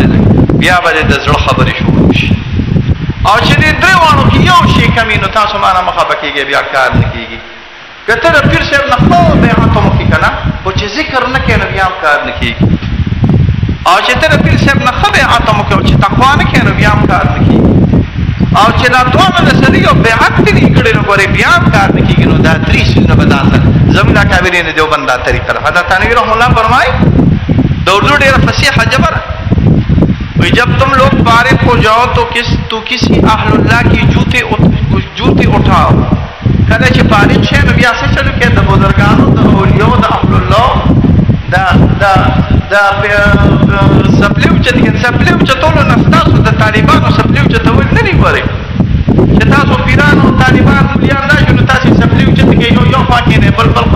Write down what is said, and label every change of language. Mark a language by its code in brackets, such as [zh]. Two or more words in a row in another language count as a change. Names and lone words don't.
[ps] د زړه خبرې شروع شي او چې دې درې واړو کې یو شی کمي نو تاسو مانه مخه کېږي بیا کار نه کېږي که ته د پیر صاحب نه خو بیعت هم وکړي که نه خو چې ذکر نه کوې نو بیا هم کار نه کېږي او چې ته د پیر صاحب نه ښه بیعت هم وکړې او چې تقوا نه کوې نو بیا هم کار نه کېږي او چې دا دواړه د سړي یو بیعت دې نه کړی نو ګورې بیا هم کار نه کېږي نو دا درې څیزونه به دا زموږ دا کابرین دیوبند دا طریقه ده حضرت تھانوی رحمه اللہ فرمائے د اردو ډېره فصیحه ژبه ده وی [ur] جب تم لوگ فارغ ہو جاؤ تو کسی اہل اللہ کی جوتے اٹھاؤ [ps] کله چې فارغ شې نو بیا څه چلو کې د بزرګانو د اولیاء د اهل الله دا سپلیو چتولو نه ستاسو د طالبانو سپلیو چتول نه دی ګورئ چې تاسو پیرانو طالبان اولیاء الله شو نو تاسو سپلیو چت کې یو خوا کې نه بل خوا